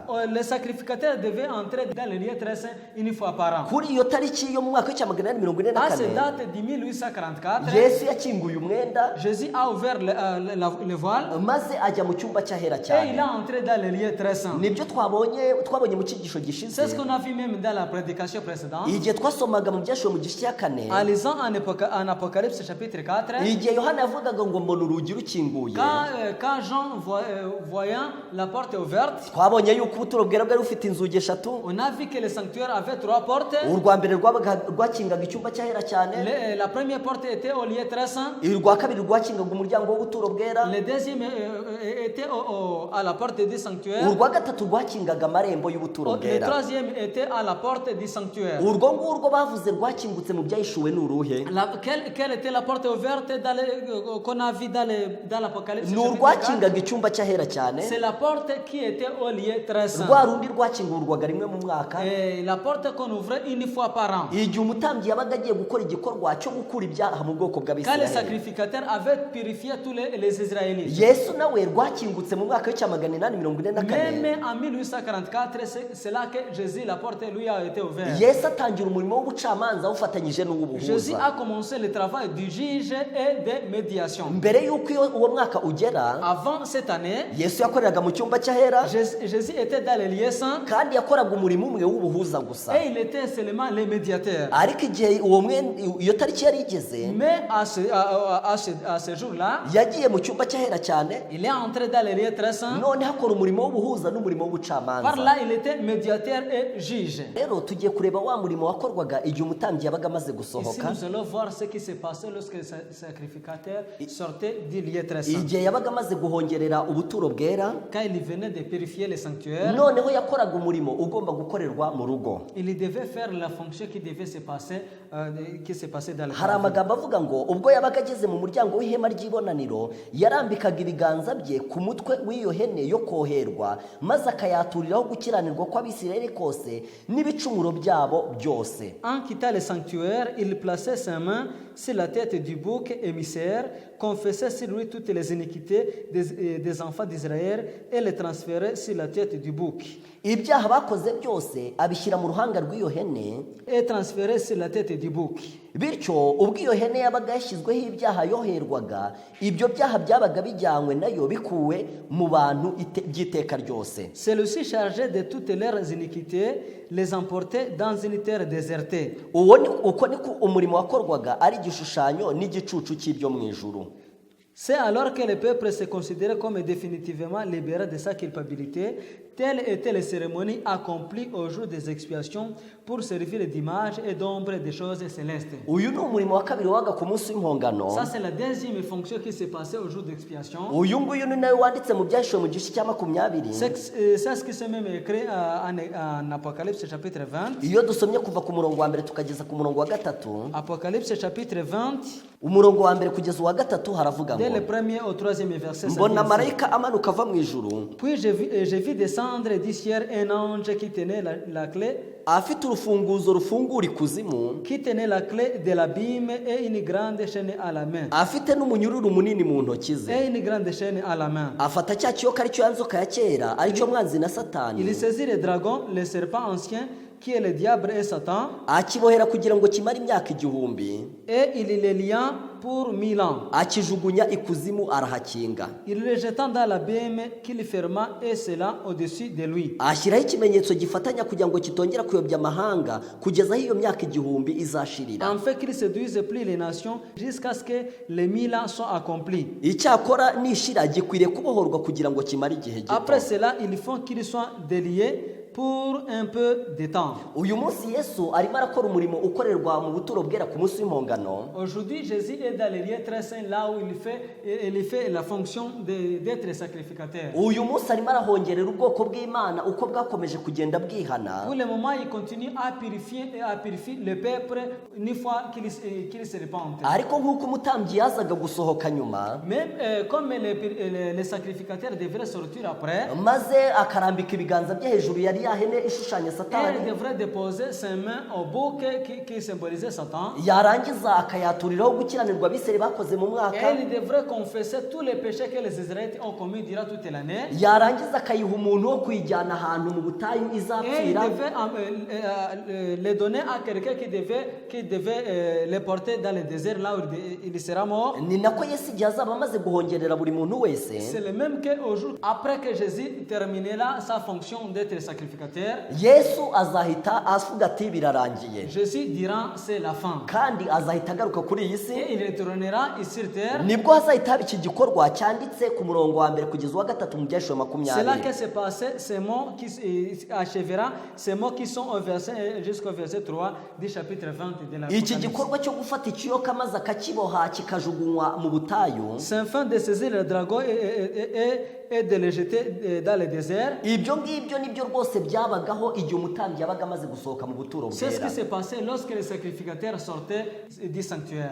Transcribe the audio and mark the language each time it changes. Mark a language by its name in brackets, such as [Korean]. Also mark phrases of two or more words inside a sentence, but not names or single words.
[French] Le sacrificateur devait entrer dans le lieu très saint une fois par an. [Kinyarwanda] kuri iyo tariki yo mu mwaka w'icyamagana inani mirongo ine na [French] À cette [Kinyarwanda] kane [French] date de 1844, [Kinyarwanda] Yesu yakinguye umwenda [French] Jésus a ouvert le voile [Kinyarwanda] maze ajya mu cyumba cy'ahera [French] et il [Kinyarwanda] cyane. [French] a entré dans le lieu très saint. [Kinyarwanda] nibyo twabonye mu cyigisho gishize, [French] C'est ce qu'on a vu même dans la prédication précédente. [Kinyarwanda] igihe twasomaga mu byashiwe mu gice cya kane, [French] En lisant en Apocalypse chapitre 4, [Kinyarwanda] igihe Yohana yavugaga ngo mbona urugi rukinguye, [French] quand Jean voyant la porte ouverte, [Kinyarwanda] twabonye yuko ubuturo bwera bwari bufite inzugi eshatu. [French] on a vu que le sanctuaire avait 3 portes. [Kinyarwanda] urwa mbere rwakingaga icyumba cy'ahera cyane, [French] La première porte était au lieu très saint. [Kinyarwanda] urwa kabiri rwakingaga umuryango w'ubuturo bwera, [French] Le deuxième était à la porte du sanctuaire. [Kinyarwanda] urwa gatatu rwakingaga amarembo y'ubuturo [French] Le [Kinyarwanda] bwera. [French] troisième était à la porte du sanctuaire. [Kinyarwanda] urwo ngurwo bavuze rwakingutse mu byahishuwe ni uruhe? [French] Quelle était la porte ouverte qu'on a vu dans l'Apocalypse [Kinyarwanda] ni [French] chapitre 4? [Kinyarwanda] urwakingaga icyumba cy'ahera cyane, [French] C'est la porte qui était au lieu très saint. [Kinyarwanda] rwa rundi rwakingurwaga rimwe mu mwaka [French] Et la porte qu'on ouvrait une fois par an. [Kinyarwanda] igihe umutambyi yabaga agiye gukora igikorwa cyo gukura ibyaha mu bwoko [French] Quand les [Kinyarwanda] bw'abisirayeli. [French] sacrificateurs avaient purifié tous les Israélites. [Kinyarwanda] Yesu nawe rwakingutse mu mwaka w'icyamagana inani mirongo ine na kane. [French] Même en 1844, c'est là que Jésus, la porte lui a été ouverte. [Kinyarwanda] Yesu atangira umurimo w'ubucamanza awufatanyije [French] Jésus [Kinyarwanda] n'uw'ubuhuza. [French] a commencé le travail du juge et de médiation. [Kinyarwanda] mbere y'uko uwo mwaka ugera, [French] Avant cette année, [Kinyarwanda] Yesu yakoreraga mu cyumba cy'ahera [French] Jésus était dans les lieux saints [Kinyarwanda] kandi yakoraga umurimo umwe w'ubuhuza gusa. [French] et il était seulement le médiateur. [Kinyarwanda] ariko igihe iyo tariki yari igeze, [French] Mais à ce jour-là, [Kinyarwanda] yagiye mu cyumba cy'ahera cyane, [French] il est entré dans les lieux très saints. [Kinyarwanda] none hakora umurimo w'ubuhuza n'umurimo [French] Par [Kinyarwanda] w'ubucamanza. [French] là, il était médiateur et juge. [Kinyarwanda] rero tugiye kureba wa murimo wakorwaga igihe umutambyi yabaga amaze [French] Ici, [Kinyarwanda] gusohoka, [French] nous allons voir ce qui s'est passé lorsque le sacrificateur sortait du lieu très saint. [Kinyarwanda] igihe yabaga amaze guhongerera ubuturo bwera, [French] Quand il venait de purifier les sanctuaires, [Kinyarwanda] noneho yakoraga umurimo ugomba gukorerwa mu rugo. [French] il devait faire la fonction qui devait se passer, qui s'est passée dans le [Kinyarwanda] hari [French] travail. [Kinyarwanda] amagambo avuga ngo ubwo yabaga ageze mu muryango w'ihema ry'ibonaniro, yarambikaga ibiganza bye ku mutwe w'iyo hene yo koherwa, maze akayaturiraho gukiranirwa kw'abisirayeli kose n'ibicumuro byabo byose. [French] En quittant le sanctuaire, il plaçait sa main sur la tête du bouc émissaire, confessait sur lui toutes les iniquités des enfants d'Israël et les transférait sur la tête du bouc. [Kinyarwanda] ibyaha bakoze byose abishyira mu ruhanga rw'iyo hene, [French] Et transférait sur la tête du bouc. [Kinyarwanda] bityo ubwo iyo hene yabaga yashyizweho ibyaha yoherwaga, ibyo byaha byabaga bijyanywe nayo bikuwe mu bantu by'iteka ryose. [French] Celui-ci chargé de toutes leurs iniquités les emportait dans une terre désertée. [Kinyarwanda] uko niko umurimo wakorwaga ari igishushanyo n'igicucu cy'ibyo mu ijuru. [French] C'est alors que le peuple se considérait comme définitivement libéré de sa culpabilité. Telles étaient les cérémonies accomplies au jour des expiations pour servir d'image et d'ombre des choses célestes. [Kinyarwanda] uyu ni umurimo wa kabiri wabaga ku munsi w'impongano. [French] Ça, c'est la deuxième fonction qui s'est passée au jour d'expiation. [Kinyarwanda] uyu nguyu ni nawe wanditse mu byahishuwe mu gice cya 20. [French] C'est ce qui s'est même écrit en Apocalypse chapitre 20. [Kinyarwanda] iyo dusomye kuva ku murongo wa mbere tukageza ku murongo wa gatatu, [French] Apocalypse chapitre 20, [Kinyarwanda] umurongo wa mbere kugeza uwa gatatu haravuga ngo [French] Dès le premier au troisième verset, ça dit [Kinyarwanda] mbona [French] ainsi. [Kinyarwanda] marayika amanuka ava mu ijuru [French] Puis je vis descendre du ciel un ange qui tenait la clé, [Kinyarwanda] afite urufunguzo rufungura ikuzimu, [French] de l'abîme et une grande chaîne à la main. [Kinyarwanda] afite n'umunyururu munini mu ntoki ze, [French] Et une grande chaîne à la main. [Kinyarwanda] afata cya kiyoka aricyo ya nzoka ya kera aricyo mwanzi na satani, [French] Il saisit le dragon, le serpent ancien, qui est le diable et Satan, [Kinyarwanda] akibohera kugira ngo kimare imyaka 1000, [French] et il les lia pour 1000 ans. [Kinyarwanda] akijugunya ikuzimu arahakinga, [French] Il le jeta dans l'abîme qu'il ferma et cela au-dessus de lui. [Kinyarwanda] ashyiraho ikimenyetso gifatanya kugira ngo kitongera kuyobya amahanga kugeza aho iyo myaka 1000 izashirira. [French] En fait qu'il séduise plus les nations jusqu'à ce que les 1000 ans soient accomplis. [Kinyarwanda] Icyakora nishira gikwiriye kubohorwa kugira ngo kimare igihe gito. [French] Après cela, il faut qu'ils soient déliés pour un peu de temps. [Kinyarwanda] Uyu munsi Yesu arimo arakora umurimo ukorerwa mu buturo bwera ku munsi w'impongano. [French] Aujourd'hui, Jésus est dans les lieux très saints, là où il fait la fonction d'être sacrificateur. [Kinyarwanda] Uyu munsi arimo arahongerera ubwoko bw'Imana uko bwakomeje kugenda bwihana. [French] Pour le moment, il continue à purifier le peuple une fois qu'il se repente. [Kinyarwanda] Ariko nk'uko umutambyi yazaga gusohoka nyuma, [French] Mais comme les sacrificateurs devraient sortir après, [Kinyarwanda] maze akarambika ibiganza bye hejuru yari yahene ishushanya Satani, [French] elle devrait déposer ses mains au bouc qui symbolisait Satan. [Kinyarwanda] yarangiza akayaturiraho gukiranirwa abisirayeli bakoze mu mwaka, [French] Elle devrait confesser tous les péchés que les Israélites ont commis durant toute l'année. [Kinyarwanda] yarangiza akayiha umuntu wo kuyijyana ahantu mu butayu [French] Et il [Kinyarwanda] izapfira, [French] devait les donner à quelqu'un qui devait les porter dans le désert, là où il sera mort. [Kinyarwanda] ni nako Yesu igihe azaba amaze guhongerera buri muntu wese, [French] C'est le même qu'au jour après que Jésus terminera sa fonction d'être sacrificateur. [Kinyarwanda] Yesu azahita avuga ati birarangiye, [French] Jésus dira c'est la fin. [Kinyarwanda] kandi azahita agaruka kuri iyi si, [French] Et il retournera sur terre. [Kinyarwanda] nibwo hazahita haba iki gikorwa cyanditse ku murongo wa mbere kugeza uwa gatatu mu byahishwe [French] C'est là [Kinyarwanda] 20. [French] que s'est passé ces mots qui achèvera, ces mots qui sont au verset jusqu'au verset 3 du chapitre 20 de [Kinyarwanda] Iki [French] l'Apocalypse. [Kinyarwanda] gikorwa cyo gufata ikiyoka maze akakiboha kikajugunywa mu butayu, [French] C'est afin de saisir le dragon et de le jeter dans le désert. [Kinyarwanda] ibyo ngibyo nibyo rwose byabagaho igihe umutambyi yabaga amaze gusohoka mu buturo [French] C'est ce [Kinyarwanda] bwera. [French] qui s'est passé lorsque les sacrificateurs sortaient du sanctuaire.